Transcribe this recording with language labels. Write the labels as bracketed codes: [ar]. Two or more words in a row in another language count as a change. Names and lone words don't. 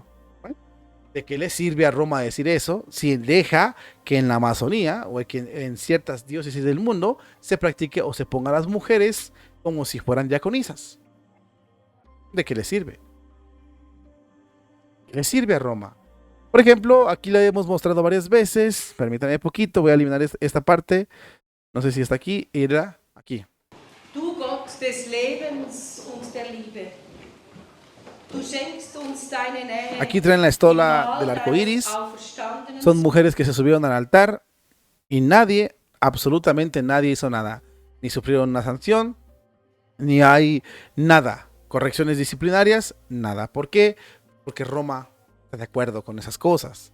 [es] ¿De qué le sirve a Roma decir eso si deja que en la Amazonía o que en ciertas diócesis del mundo se practique o se ponga a las mujeres como si fueran diaconisas? ¿De qué le sirve? Le sirve a Roma. Por ejemplo, aquí la hemos mostrado varias veces. Permítanme un poquito, voy a eliminar esta parte. No sé si está aquí. Era aquí. [de] Du Gott des Lebens und der Liebe. Du schenkst uns deine Nähe. [es] Aquí traen la estola del arco iris. Son mujeres que se subieron al altar y nadie, absolutamente nadie hizo nada. Ni sufrieron una sanción, ni hay nada. Correcciones disciplinarias, nada. ¿Por qué? Porque Roma está de acuerdo con esas cosas.